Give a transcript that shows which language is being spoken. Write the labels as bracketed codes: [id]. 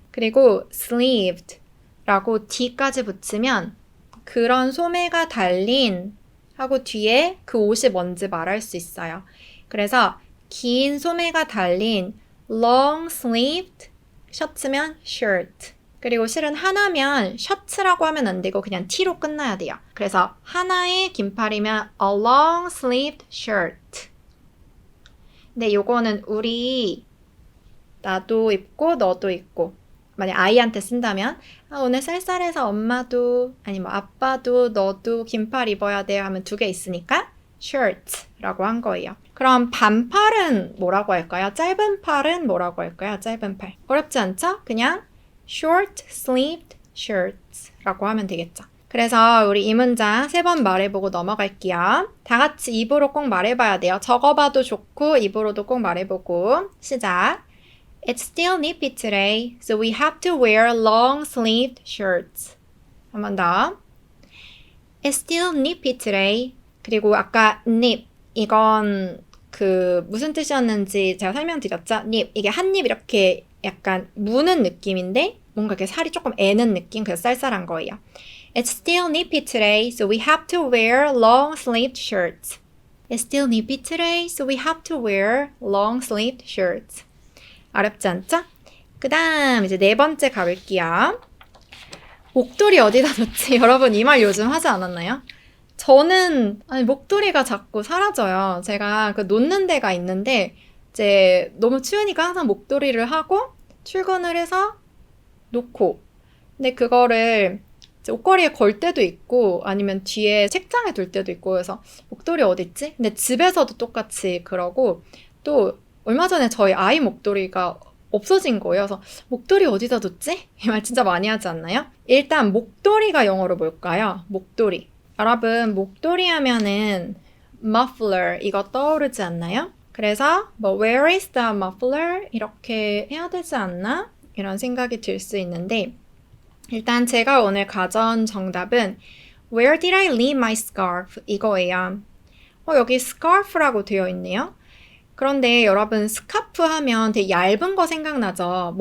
[ko] 그리고 sleeved라고 D까지 붙이면 그런 소매가 달린 하고 뒤에 그 옷이 뭔지 말할 수 있어요. 그래서 긴 소매가 달린 long sleeved 셔츠면 shirt. 그리고 실은 하나면 셔츠라고 하면 안 되고 그냥 T로 끝나야 돼요. 그래서 하나의 긴팔이면 a long sleeved shirt. 근데 요거는 나도 입고 너도 입고 만약 아이한테 쓴다면 오늘 쌀쌀해서 엄마도 아니 뭐 아빠도 너도 긴팔 입어야 돼요 하면 두 개 있으니까 shirt라고 한 거예요. 그럼 반팔은 뭐라고 할까요? 짧은 팔은 뭐라고 할까요? 짧은 팔. 어렵지 않죠? 그냥 short sleeved shirts라고 하면 되겠죠. 그래서 우리 이 문장 3번 말해보고 넘어갈게요. 다 같이 입으로 꼭 말해봐야 돼요. 적어봐도 좋고 입으로도 꼭 말해보고 시작. [en] It's still nippy today, so we have to wear long-sleeved shirts. [ko] 한 번 더. [en] It's still nippy today. [ko] 그리고 아까 nip, 이건 무슨 뜻이었는지 제가 설명드렸죠? nip, 이게 한 입 이렇게 약간 무는 느낌인데 뭔가 이렇게 살이 조금 애는 느낌, 그래서 쌀쌀한 거예요. [en] It's still nippy today, so we have to wear long-sleeved shirts. It's still nippy today, so we have to wear long-sleeved shirts. [ko] 어렵지 않죠? 그 다음 이제 4번째 가볼게요. 목도리 어디다 놓지? 여러분 이 말 요즘 하지 않았나요? 저는 목도리가 자꾸 사라져요. 제가 놓는 데가 있는데 이제 너무 추우니까 항상 목도리를 하고 출근을 해서 놓고 근데 그거를 이제 옷걸이에 걸 때도 있고 아니면 뒤에 책장에 둘 때도 있고 그래서 목도리 어디 있지? 근데 집에서도 똑같이 그러고 또 얼마 전에 저희 아이 목도리가 없어진 거예요. 그래서 목도리 어디다 뒀지? 이 말 진짜 많이 하지 않나요? 일단 목도리가 영어로 뭘까요? 목도리. 여러분 목도리 하면은 muffler 이거 떠오르지 않나요? [en] 그래서 where is the muffler? [ko] 이렇게 해야 되지 않나? 이런 생각이 들 수 있는데 일단 제가 오늘 가져온 정답은 [en] Where did I leave my scarf? [ko] 이거예요. 여기 scarf라고 되어 있네요. 그런데 여러분 스카프 하면 되게 얇은 거 생각나죠?